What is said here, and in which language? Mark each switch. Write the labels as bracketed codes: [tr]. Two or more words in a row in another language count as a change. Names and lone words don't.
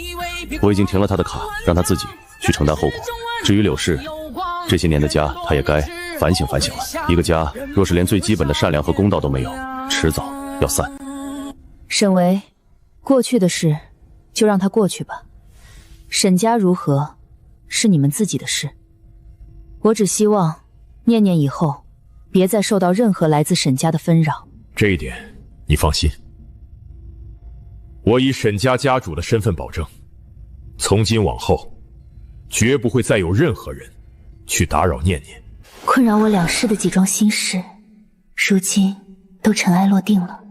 [zh] 我已經停了他的卡，让他自己去承擔後果。至於柳氏，這些年的家他也該反省反省了。一個家若是連最基本的善良和公道都沒有，遲早要散。沈巍，過去的事就讓它过去吧，沈家如何是你們自己的事。我只希望念念以後別再受到任何來自沈家的紛擾。這一點你放心，我以沈家家主的身份保證，從今往後絕不會再有任何人去打擾念念。困擾我兩世的幾樁心事，如今都塵埃落定了。